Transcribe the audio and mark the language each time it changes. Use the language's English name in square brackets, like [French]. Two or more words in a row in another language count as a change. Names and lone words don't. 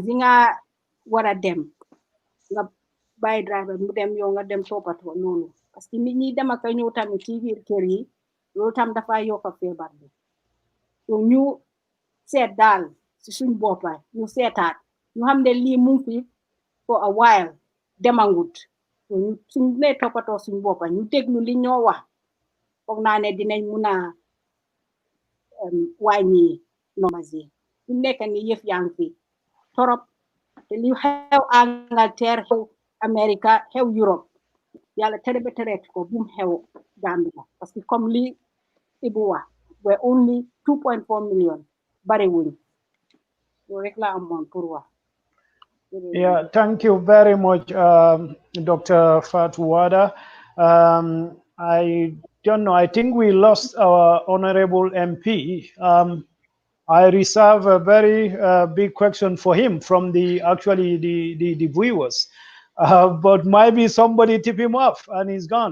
[Wolof] yi nga war a dem nga bàyyi driver mu dem yow nga dem toppatoo noonu parce que nit ñi dem ak a ñëw tamit ci biir kër yi loolu tam dafa yokk feebar bi so ñu seet daal si suñ boppa ñu seetaat ñu xam ne lii mu ngi fi [English] for a while [Wolof] demangut so ñu suñ ne toppatoo suñ boppa ñu déglu li ñoo wax foog naa ne dinañ mun a wàññi numbers yi su nekk ni yëf yaa ngi fi torop te li xew Angleterre xew America xew Europe yàlla tere ba tereet ko bu mu xew Gambia [French] parce que comme [Wolof] li Ebou wax [English] we're only 2.4 million [Wolof] bariwuñ loolu rek la amoon pour wax. [English] Yeah, thank you very much, Dr. Fatou Wadda. I don't know, I think we lost our honorable MP. I reserve a very big question for him from the viewers, but maybe somebody tip him off and he's gone.